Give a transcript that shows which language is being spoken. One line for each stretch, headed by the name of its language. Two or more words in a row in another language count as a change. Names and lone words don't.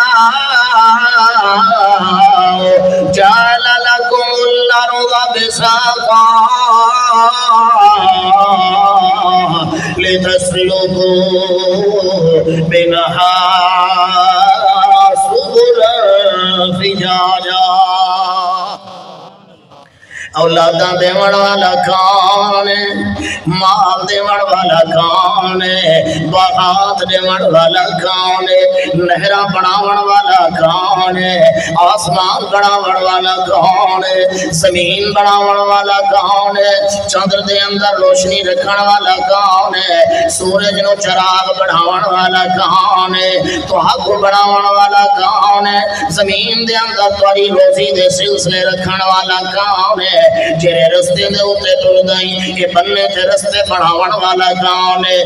Arabic: جعل لكم الأرض بساطا لتسلكوا منها سبلا فجاجا.
Punjabi: اولاداں دیون والا کون ہے مال دیون والا کون ہے باغات دیون والا کون ہے نہراں بناون والا کون ہے آسمان بناون والا کون ہے زمین بناون والا کون ہے چندر دے اندر روشنی رکھن والا کون ہے سورج نو چراغ بناون والا کون ہے تہاڈ بناون والا کون ہے زمین دے اندر تہاڈی روزی دے سلسلے رکھن والا کون ہے جڑے رستے دے اوتے ٹردا اے بننے تے رستے بڑھاون والا کون ہے؟